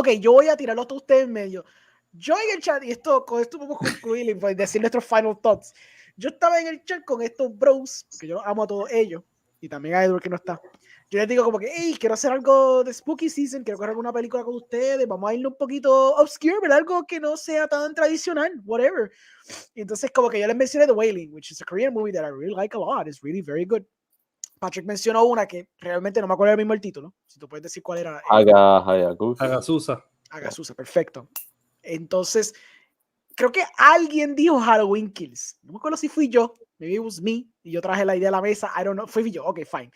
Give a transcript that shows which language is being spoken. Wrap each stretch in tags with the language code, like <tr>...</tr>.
<es>Ok, yo voy a tirarlo a todos ustedes en medio. Yo en el chat, y con esto vamos a concluir y pues decir nuestros final thoughts. Yo estaba en el chat con estos bros, que yo amo a todos ellos, y también a Edward que no está. Yo les digo como que, hey, quiero hacer algo de Spooky Season, quiero hacer alguna película con ustedes, vamos a irle un poquito obscure, ¿verdad? Algo que no sea tan tradicional, whatever.</es> <en>Y entonces como que yo les mencioné The Wailing, which is a Korean movie that I really like a lot, it's really very good.</en> <es>Patrick mencionó una que realmente no me acuerdo el mismo el título, si tú puedes decir cuál era. Hagasusa. Hagasusa, perfecto. Entonces, creo que alguien dijo Halloween Kills. No me acuerdo si fui yo. Maybe it was me. Y yo traje la idea a la mesa. I don't know. Fui yo. Ok, fine.</es>